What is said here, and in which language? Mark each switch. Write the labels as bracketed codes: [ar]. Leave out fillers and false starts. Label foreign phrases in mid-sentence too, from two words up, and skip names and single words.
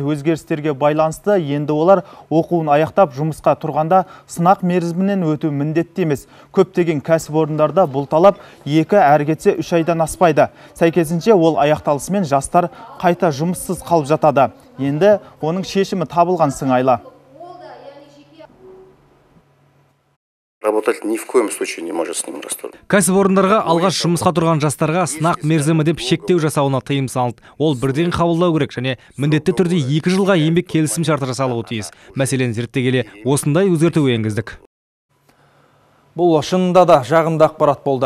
[kk] Өзгерістерге байланысты енді олар оқуын аяқтап жұмысқа тұрғанда сынақ мерзімінен өту міндетті емес. Көптеген кәсіпорындарда бұл талап 2 әрі кетсе 3 айдан аспайды. Сәйкесінше ол аяқталысымен жастар қайта жұмыссыз қалып жатады. Енді оның шешімі табылған сыңайлы. [ru] Работать ни в коем случае не может с ним расторгнуть. [kk] Кәсіпорындарға алғаш жұмысқа тұрған жастарға сынақ мерзімі деп шектеу жасауына тыйым салынды. Ол бірден қабылдау керек және міндетті түрде 2 жылға еңбек келісім шарты жасалуы тиіс. Мәселені зерттей келе осындай өзгерту енгіздік. Бұл шынында да жағымды ақпарат болды.